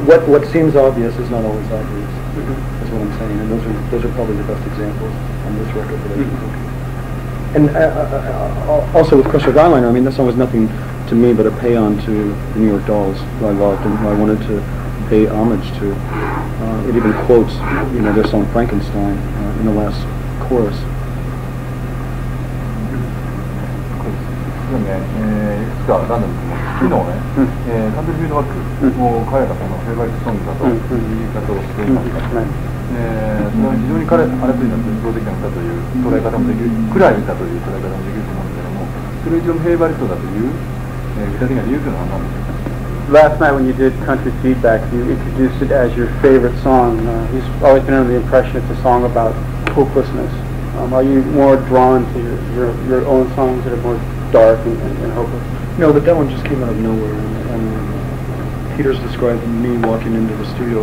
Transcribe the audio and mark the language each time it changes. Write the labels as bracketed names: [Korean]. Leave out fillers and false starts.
[English] What seems obvious is not always obvious. That's what I'm saying, and those are probably the best examples on this record that I can think of. And also with Crush with Eyeliner, I mean, that song was nothing to me, but a pay-on to the New York Dolls, who I loved and who I wanted to pay homage to. It even quotes, their song Frankenstein in the last chorus. [Japanese] いくつかランダム昨日ね、カントリーフィードバックを彼がそのフェイバリットソングだという言い方をしていました。それは非常に彼あれというのは絶望的な歌という捉え方もできる、暗い歌という捉え方もできると思うんだけども、それ以上のフェイバリットだという具体的な理由というのは何でしょうか。 [English] Last night when you did Country Feedback, you introduced it as your favorite song. He's always been under the impression it's a song about hopelessness. Are you more drawn to your own songs that are more dark and hopeless? No, but that one just came out of nowhere. And Peter's described me walking into the studio.